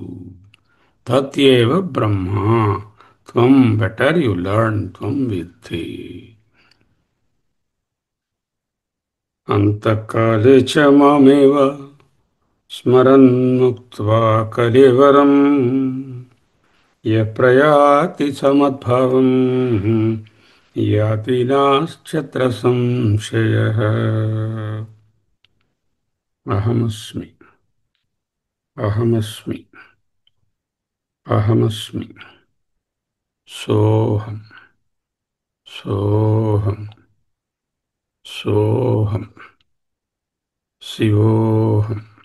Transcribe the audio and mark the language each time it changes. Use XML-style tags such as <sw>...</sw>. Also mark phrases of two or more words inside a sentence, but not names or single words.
<sa>తత్యేవ బ్రహ్మ త్వం,</sa> <en>better you learn,</en> <sa>త్వం విద్ధి. అంతకాలే చ మామేవ స్మరన్ ముక్త్వా కలేవరం యః ప్రయాతి సమద్భావం याति नास्त्यत्र संशयः अहमस्मि अहमस्मि अहमस्मि सोऽहम् सोऽहम् सोऽहम् शिवोऽहम्</sa>